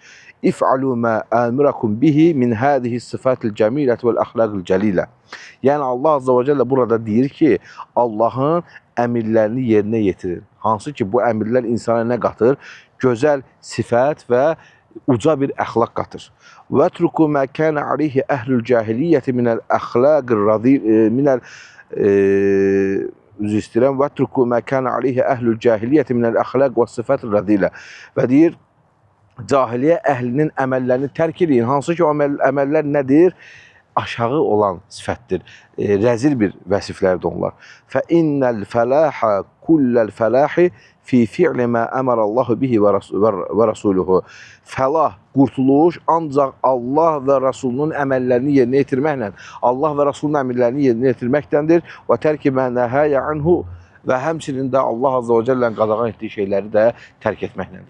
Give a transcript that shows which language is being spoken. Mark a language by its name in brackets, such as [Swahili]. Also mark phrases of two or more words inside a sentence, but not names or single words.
[Arabic] افعلوا ما أمركم به من هذه الصفات الجميلة والأخلاق الجليلة. [Azerbaijani] Yəni, Allah [Arabic] عز وجل [Azerbaijani] burada deyir ki, Allahın əmirlərini yerinə yetirin. Hansı ki, bu əmirlər insana nə qatır? Gözəl sifət və uca bir əxlaq qatır. [Arabic] وَاتْرُكُوا مَا كَانَ عَلَيْهِ أَهْلُ الْجَاهِلِيَّةِ مِنَ الْأَخْلَاقِ الرَّذِيلَةِ وَاتْرُكُوا مَا كَانَ عَلَيْهِ أَهْلُ الْجَاهِلِيَّةِ مِنَ الْأَخْلَاقِ وَالصِّفَاتِ الرَّذِيلَةِ. [Azerbaijani] Və deyir, cahiliyyə əhlinin əməllərini tərk edin. Hansı ki, o əməllər nədir? Aşağı olan sifətdir. Rəzil bir vəsiflərdir onlar. [Arabic] فَإِنَّ الْفَلَاحَ كُلَّ الْفَلَاحِ في فعل ما أمر الله به ورسوله. [Azerbaijani] Fəlah, qurtuluş ancaq Allah və Rasulunun əməllərini yerinə yetirməklə, Allah və Rasulunun əmrlərini yerinə yetirməkdəndir. [Arabic] وترك ما نهي عنه [Azerbaijani] və həmçinin də Allah Azze və Cəllənin qadağan etdiyi şeyləri də tərk etməklədir.